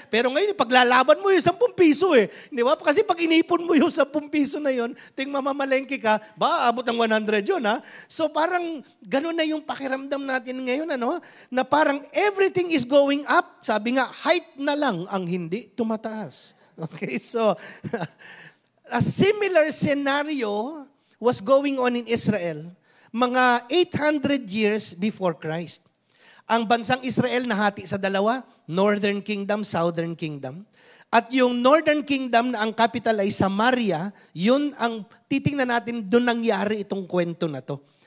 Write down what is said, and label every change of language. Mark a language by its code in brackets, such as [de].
[tl] Pero ngayon, paglalaban mo yung 10 piso Di ba? Kasi pag inipon mo yung 10 piso na yun, ting mamamalengke ka, abot ng 100 yun ha. So parang ganun na yung pakiramdam natin ngayon, na parang everything is going up. Sabi nga, height na lang ang hindi tumataas. [en] Okay, so a similar scenario was going on in Israel mga 800 years before Christ. [tl] Ang bansang Israel nahati sa dalawa, Northern Kingdom, Southern Kingdom. At yung Northern Kingdom na ang capital ay Samaria, yun ang titingnan natin, doon nangyari itong kwento na to.